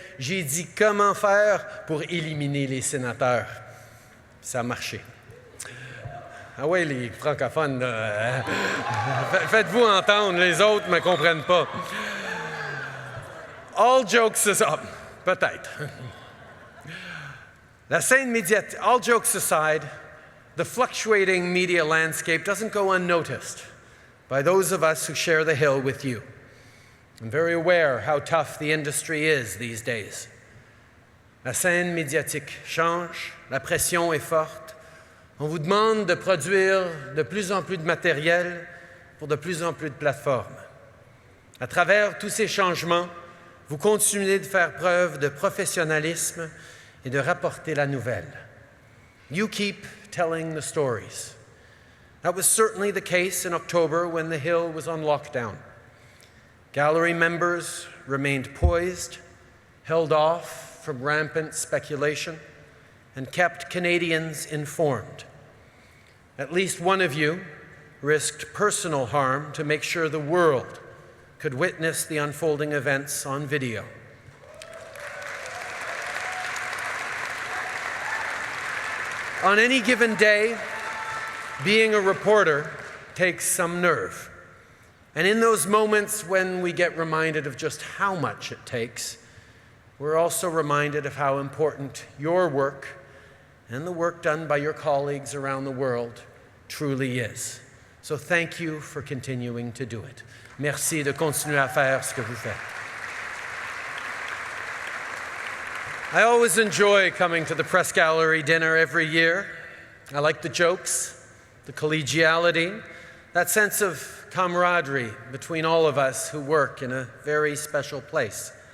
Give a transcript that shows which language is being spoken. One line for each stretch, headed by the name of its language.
French: J'ai dit comment faire pour éliminer les sénateurs. Ça a marché. Ah oui, les francophones, là, faites-vous entendre, les autres ne me comprennent pas.
English: All jokes aside,
French: peut-être. La scène médiatique,
English: all jokes aside, the fluctuating media landscape doesn't go unnoticed by those of us who share the Hill with you. I'm very aware how tough the industry is these days.
French: La scène médiatique change, la pression est forte. On vous demande de produire de plus en plus de matériel pour de plus en plus de plateformes. À travers tous ces changements, vous continuez de faire preuve de professionnalisme et de rapporter la nouvelle.
English: You keep telling the stories. That was certainly the case in October when the Hill was on lockdown. Gallery members remained poised, held off from rampant speculation, and kept Canadians informed. At least one of you risked personal harm to make sure the world could witness the unfolding events on video. On any given day, being a reporter takes some nerve. And in those moments when we get reminded of just how much it takes, we're also reminded of how important your work and the work done by your colleagues around the world truly is. So thank you for continuing to do it.
French: Merci de continuer à faire ce que vous faites.
English: I always enjoy coming to the Press Gallery dinner every year. I like the jokes, the collegiality, that sense of camaraderie between all of us who work in a very special place.